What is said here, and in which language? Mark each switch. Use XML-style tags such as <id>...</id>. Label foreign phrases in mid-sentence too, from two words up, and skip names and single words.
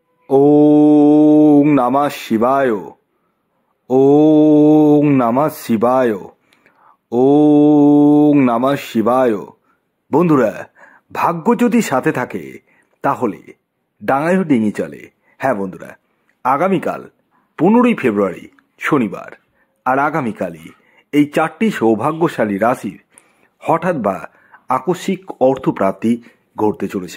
<sa>ওং নমঃ শিবায়। ওং নমঃ শিবায়। ওং নমঃ শিবায়।</sa> <bn>বন্ধুরা, ভাগ্য যদি সাথে থাকে তাহলে ডাঙায়ও ডিঙি চলে। হ্যাঁ বন্ধুরা, আগামীকাল 15ই ফেব্রুয়ারি শনিবার, আর আগামীকালই এই 4টি সৌভাগ্যশালী রাশির হঠাৎ বা আকস্মিক অর্থপ্রাপ্তি ঘটতে চলেছে।</bn>